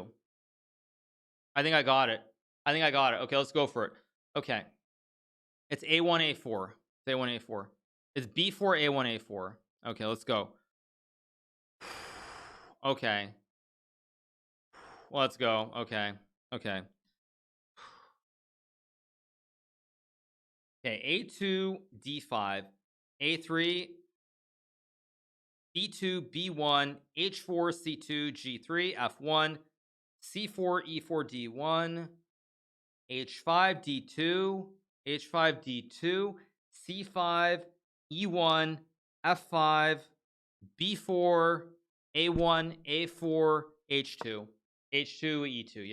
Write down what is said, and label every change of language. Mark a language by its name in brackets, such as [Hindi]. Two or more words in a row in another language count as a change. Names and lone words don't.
[English] I think I got it. Okay, let's go for it. Okay. It's A1, A4. It's A1, A4. It's B4, A1, A4. Okay, let's go. Okay. Let's go. Okay. Okay. Okay, A2, D5, A3, B2, B1, H4, C2, G3, F1, C4, E4, D1, H5, D2, H5, D2, C5, E1, F5, B4, A1, A4, H2, H2, E2.